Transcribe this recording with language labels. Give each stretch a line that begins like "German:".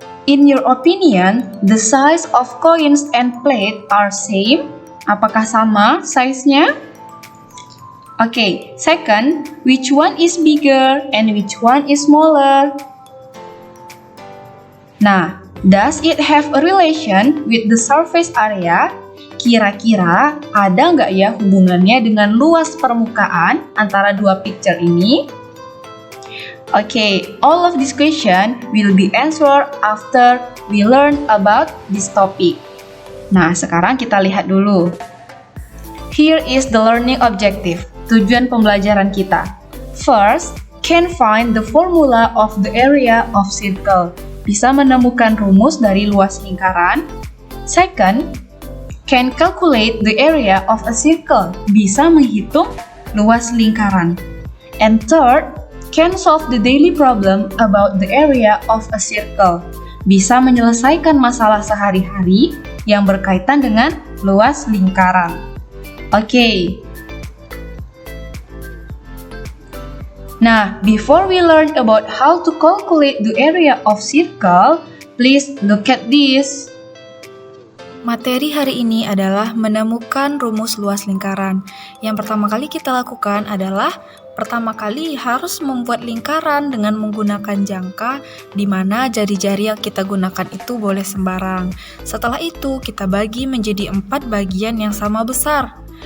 English: In your opinion, the size of coins and plate are same?
Indonesian: Apakah sama size-nya?
English: Okay, second, which one is bigger and which one is smaller? Nah, does it have a relation with the surface area?
Indonesian: Kira-kira ada nggak ya hubungannya dengan luas permukaan antara dua picture ini?
English: Okay, all of this question will be answered after we learn about this topic.
Indonesian: Nah, sekarang kita lihat dulu.
English: Here is the learning objective,
Indonesian: tujuan pembelajaran kita.
English: First, can find the formula of the area of circle.
Indonesian: Bisa menemukan rumus dari luas lingkaran.
English: Second, can calculate the area of a circle.
Indonesian: Bisa menghitung luas lingkaran.
English: And third, can solve the daily problem about the area of a circle.
Indonesian: Bisa menyelesaikan masalah sehari-hari yang berkaitan dengan luas lingkaran. Okay.
English: Nah, before we learn about how to calculate the area of circle, please look at this.
Indonesian: Materi hari ini adalah menemukan rumus luas lingkaran. Yang pertama kali kita lakukan adalah harus membuat lingkaran dengan menggunakan jangka di mana jari-jari yang kita gunakan itu boleh sembarang. Setelah itu kita bagi menjadi 4 bagian yang sama besar.